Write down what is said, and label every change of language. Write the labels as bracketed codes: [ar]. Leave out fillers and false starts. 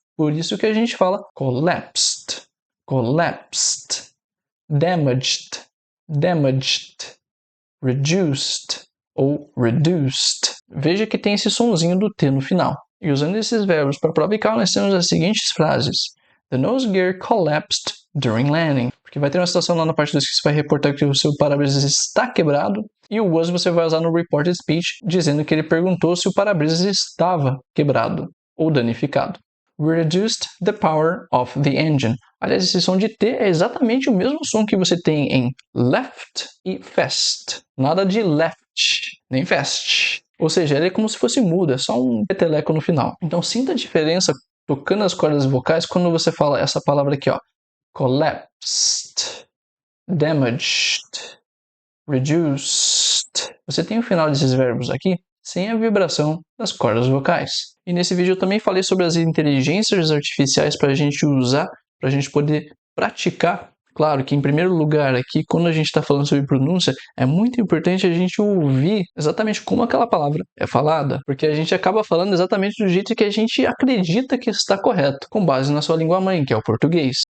[pt] Por isso que a gente fala collapsed, collapsed, damaged, damaged, reduced ou reduced. Veja que tem esse sonzinho do T no final. E usando esses verbos para prova oral, nós temos as seguintes frases. [en] The nose gear collapsed during landing. [pt] Porque vai ter uma situação lá na parte 2 que você vai reportar que o seu para-brisas está quebrado. E o was você vai usar no reported speech, dizendo que ele perguntou se o para-brisas estava quebrado ou danificado. [en] We reduced the power of the engine. [pt] Aliás, esse som de T é exatamente o mesmo som que você tem em left e fast. Nada de left, nem fast. Ou seja, ele é como se fosse mudo, é só um peteleco no final. Então sinta a diferença tocando as cordas vocais quando você fala essa palavra aqui, ó. [en] Collapsed, damaged, reduced. [pt] Você tem o final desses verbos aqui sem a vibração das cordas vocais. E nesse vídeo eu também falei sobre as inteligências artificiais para a gente usar, para a gente poder praticar. Claro que, em primeiro lugar, aqui, quando a gente está falando sobre pronúncia, é muito importante a gente ouvir exatamente como aquela palavra é falada, porque a gente acaba falando exatamente do jeito que a gente acredita que está correto, com base na sua língua mãe, que é o português.